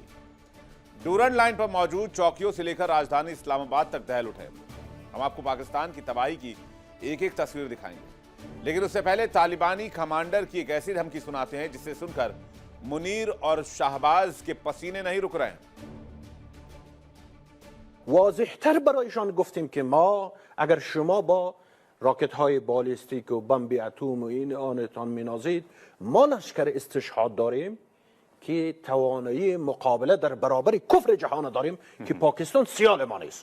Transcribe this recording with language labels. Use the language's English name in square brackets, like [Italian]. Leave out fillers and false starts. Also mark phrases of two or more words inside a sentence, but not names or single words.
[Hindi] डूरन लाइन पर मौजूद चौकियों से लेकर राजधानी इस्लामाबाद तक दहल उठे। हम आपको पाकिस्तान की तबाही की एक एक तस्वीर दिखाएंगे, लेकिन उससे पहले तालिबानी कमांडर की एक ऐसी धमकी सुनाते हैं जिसे सुनकर मुनीर और शाहबाज के पसीने नहीं रुक रहे हैं। [Persian] واضح‌تر برایشان گفتیم که ما اگر شما با راکت های بالستیک و بمب اتم و این آنتان مینازید، ما لشکر استشهاد داریم که توانایی مقابله در برابر کفر جهان داریم که پاکستان سیال ما نیست.